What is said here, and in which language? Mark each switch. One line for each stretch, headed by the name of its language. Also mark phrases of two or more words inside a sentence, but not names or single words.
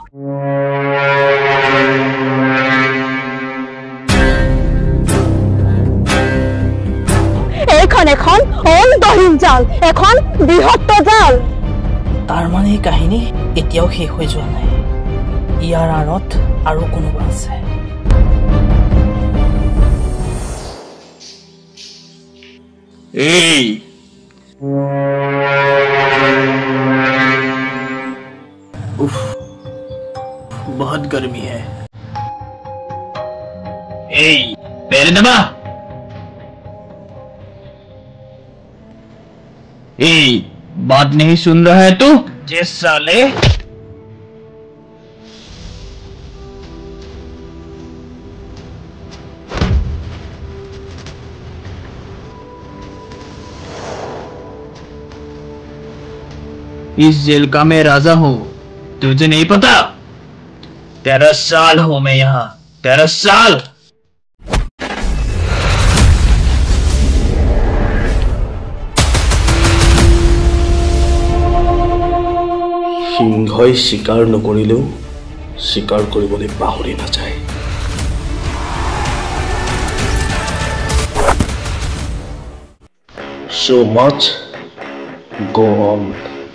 Assamese: এইখন এখন অন্তহীন জাল, এখন বৃহত্তৰ জাল। তাৰ মানে এই কাহিনী এতিয়াও শেষ হৈ যোৱা নাই। ইয়াৰ আঁৰত আৰু কোনোবা আছে। এই
Hindi: उफ, बहुत गर्मी है। पैर दबा। बात नहीं सुन रहा है तू? जिस साले इस जेल का मैं राजा हूं, तुझे नहीं पता? 13 साल हूं मैं यहाँ, 13 साल।
Assamese: সিংহই শিকাৰ নকৰিলেও শিকাৰ কৰিবলৈ পাহৰি নাযায়।
English: So much go on.